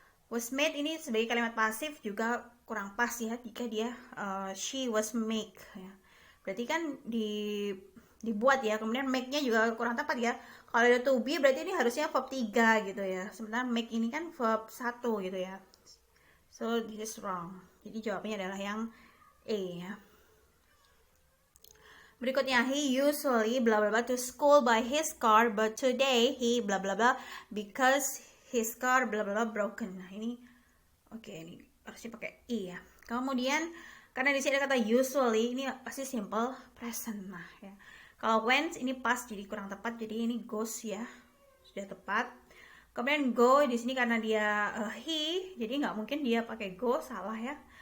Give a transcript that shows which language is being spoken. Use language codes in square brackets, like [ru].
[en] Was made [id] ini sebagai kalimat pasif juga kurang pas ya jika dia [en] she was make [id] ya. Berarti kan dibuat ya. Kemudian make-nya juga kurang tepat ya. Kalau ada to be berarti ini harusnya verb 3 gitu ya. Sementara make ini kan verb 1 gitu ya. [en] So this is wrong. [id] Jadi jawabannya adalah yang E ya. Berikutnya, [en] he usually blah blah blah to school by his car, but today he blah blah blah because his car blah blah blah broken. [id] Nah, ini oke, ini harusnya pakai i ya. Kemudian karena di sini ada kata usually, ini pasti simple present. Nah, ya. Kalau went ini pas, jadi kurang tepat, jadi ini goes ya. Sudah tepat. Kemudian go di sini karena dia he, jadi nggak mungkin dia pakai go, salah ya.